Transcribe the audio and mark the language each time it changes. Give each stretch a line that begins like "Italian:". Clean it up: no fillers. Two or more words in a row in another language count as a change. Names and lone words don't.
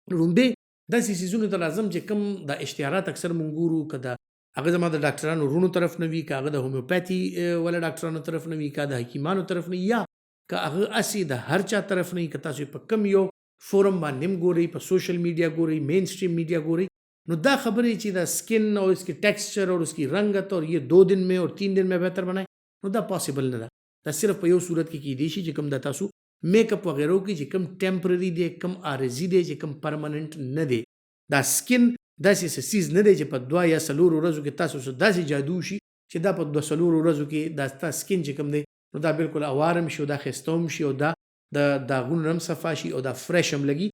Pashto: لومبې داسې څیزونو ته راځم چې کوم دا اشتهارات اکثر مونږ ګورو، که د هغه زما د ډاکټرانو رونو طرف نه وي، که هغه د هومیوپیتي والا ډاکټرانو طرف نه وي، که د حکیمانو طرف نه، یا که هغه هسې د هر چا طرف نه وي، که تاسو په کم یو فورم باندې هم ګورئ، په
English: social media
Pashto: ګورئ،
English: mainstream media
Pashto: ګورئ، نو دا خبرې چې دا
Urdu: سکن اور اس کی ٹیکسچر اور اس کی رنگت اور یہ 2 दिन में اور 3 दिन में بهتر بنائے،
Pashto: نو دا پاسبل نه ده. دا صرف په یو صورت کې کیدی شي چې کوم د تاسو
English: make up
Pashto: وغیرہ کې چې کوم ټیمپرری دی، کوم عارضی دی، چې کوم پرمننٹ نه دی. دا سکن داسې سیز نه دی چې په 2 یا 3 ورځو کې تاسو سره داسې جادو شي چې دا په 2 ورځو کې دا ستا سکن چې کوم دی نو دا بالکل اوارم شي، او دا خستوم شي، او دا د داغونه هم صفا شي، او دا فرش هم لګي.